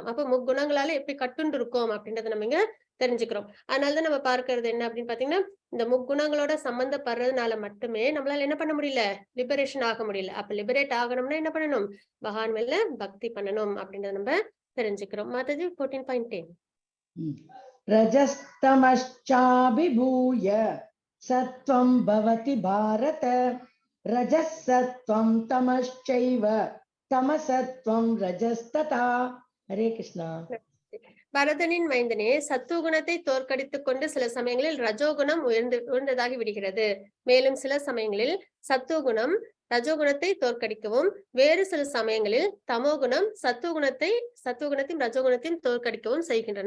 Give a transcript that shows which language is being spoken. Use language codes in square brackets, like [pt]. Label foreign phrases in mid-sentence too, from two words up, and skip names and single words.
[ta] அப்ப முக்குணங்களால எப்படி கட்டுண்டு இருக்கோம் அப்படின்றத நம்ம இங்க தெரிஞ்சுக்கிறோம். அதனால தான் நம்ம பார்க்கிறது என்ன அப்படின்னு பார்த்தீங்கன்னா, இந்த முக்குணங்களோட சம்மந்தப்படுறதுனால மட்டுமே நம்மளால என்ன பண்ண முடியல? லிபரேஷன் ஆக முடியல. அப்ப லிபரேட் ஆகணும்னா என்ன பண்ணணும்? பகவான் மேல பக்தி பண்ணணும் அப்படின்றத நம்ம தெரிஞ்சுக்கிறோம். மாதாஜி 14.10. [sa] रजस्तमश्चाभिभूय सत्वं भवति भारत रजः सत्वं तमश्चैव तमसत्वं रजस्तथा हरे कृष्णा [ta] பரதனின் மைந்தனே, சத்துவகுணத்தை தோற்கடித்துக் கொண்டு சில சமயங்களில் ரஜோகுணம் உயர்ந்ததாகி விடுகிறது. மேலும் சில சமயங்களில் சத்துவகுணம் ரஜோகுணத்தை தோற்கடிக்கவும், வேறு சில சமயங்களில் தமோகுணம் சத்துவகுணத்தையும் ரஜோகுணத்தையும் தோற்கடிக்கவும் செய்கின்றன.